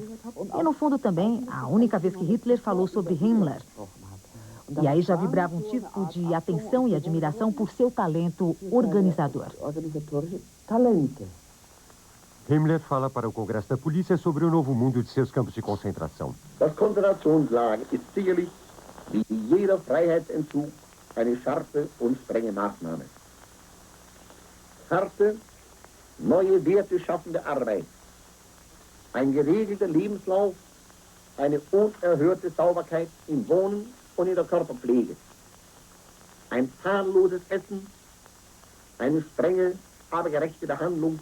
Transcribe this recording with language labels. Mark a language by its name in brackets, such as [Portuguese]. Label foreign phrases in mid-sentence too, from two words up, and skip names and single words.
[Portuguese] E, no fundo, também a única vez que Hitler falou sobre Himmler. E aí já vibrava um tipo de atenção e admiração por seu talento organizador. Himmler fala para o Congresso da Polícia sobre o novo mundo de seus campos de concentração. [German] Das Konzentrationslager ist sicherlich, wie jeder Freiheitsentzug, eine scharfe und strenge Maßnahme. Harte, neue Werte schaffende Arbeit, ein geregelter Lebenslauf, eine unerhörte Sauberkeit im Wohnen und in der Körperpflege, ein zahlloses Essen, eine strenge, aber gerechte Behandlung.